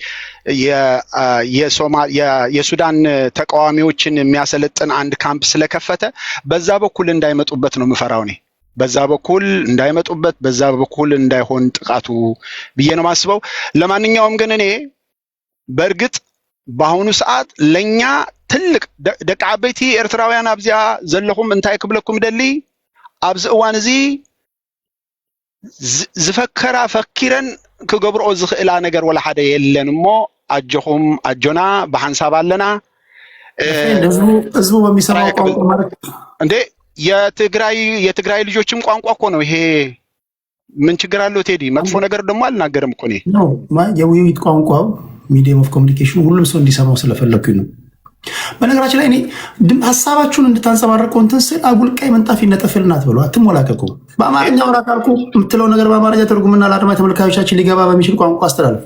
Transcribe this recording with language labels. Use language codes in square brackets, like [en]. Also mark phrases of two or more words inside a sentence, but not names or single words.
[am] የሱዳን ተቃዋሚዎችን የሚያሰለጥን አንድ ካምፕ ስለከፈተ በዛ በኩል እንዳይመጡበት ነው ምፈራው እኔ። በዛ በኩል እንዳይመጡበት፣ በዛ በኩል እንዳይሆን ጥቃቱ ብዬ ነው ማስበው። ለማንኛውም ግን እኔ በእርግጥ በአሁኑ ሰዓት ለኛ ትልቅ [ti] ደቂ ዓበይቲ ኤርትራውያን ኣብዚኣ ዘለኹም እንታይ ክብለኩም ደሊ ኣብዚ እዋን እዚ ዝፈከራ ፈኪረን ክገብርኦ ዝኽእላ ነገር ወላ ሓደ የለን እሞ አጀኹም አጆና በሐንሳብ አለና [am] ህዝቡ በሚሰማው ቋንቋ ማለት እንዴ የትግራይ ልጆችም ቋንቋ እኮ ነው ይሄ። ምን ችግር አለው ቴዲ? መጥፎ ነገር ደግሞ አልናገርም እኮ እኔ ነው የውይይት ቋንቋው [en] medium of communication [am] ሁሉም ሰው እንዲሰማው ስለፈለኩኝ ነው። በነገራችን ላይ እኔ ሐሳባችሁን እንድታንጸባርቁ እንትን ስል አጉልቃይ መንጣፍ ይነጠፍልናት ብሎ አትሞላቀቁ። በአማርኛ ወራ ካልኩ የምትለው ነገር በአማርኛ ተርጉምና ለአድማጭ ተመልካቾቻችን ሊገባ በሚችል ቋንቋ አስተላልፍ።